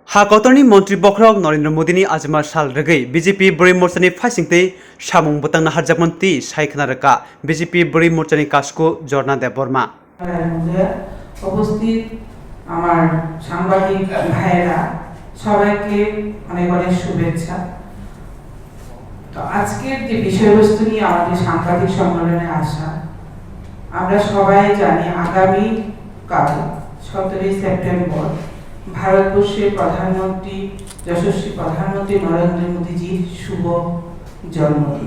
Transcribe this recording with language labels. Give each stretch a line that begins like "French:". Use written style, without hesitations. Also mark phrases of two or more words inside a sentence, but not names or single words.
Kok Borok: हाकतरनि मन्त्री बख्रक नरेंद्र मोदीनि आजमा साल रगै बीजेपी बृ मोर्चानि फाइसिंतै सामुं बतंगनो हारजाकमन्ति सायखनारका बीजेपी बृ मोर्चानि कासको जरना देबबर्मा
Bangla: উপস্থিত আমার সাংবাদিক ভাইয়েরা সবাইকে অনেক অনেক শুভেচ্ছা। তো আজকের যে বিষয়বস্তু নিয়ে আমাদের সাংবাদিক সম্মেলনে আসা, আমরা সবাই জানি আগামী কাল 17 সেপ্টেম্বর ভারতবর্ষের প্রধানমন্ত্রী যশস্বী প্রধানমন্ত্রী নরেন্দ্র মোদীজির শুভ জন্মদিন।